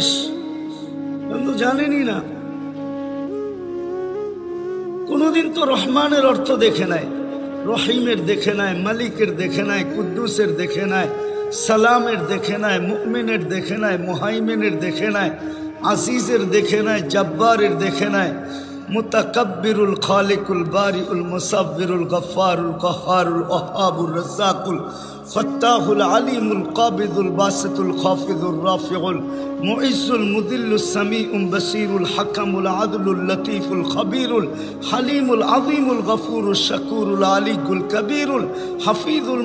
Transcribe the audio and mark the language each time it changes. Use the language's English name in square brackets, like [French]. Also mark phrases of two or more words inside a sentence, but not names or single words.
[Bangla] কিন্তু জানেনই না। কোনদিন তো রহমানের অর্থ দেখে নাই, রহিমের দেখে নাই, মালিকের দেখে নাই, কুদ্দুসের দেখে নাই, সালামের দেখে নাই, মুমিনের দেখে নাই, মুহাইমিনের দেখে নাই, আজিজের দেখে নাই, জব্বারের দেখে নাই, [Arabic] المتكبر الخالق البارئ المصور الغفار القهار الوهاب الرزاق الفتاح العليم القابض الباسط الخافض الرافع المعز المذل السميع البصير الحكم العدل اللطيف الخبير الحليم العظيم الغفور الشكور العلي الكبير الحفيظ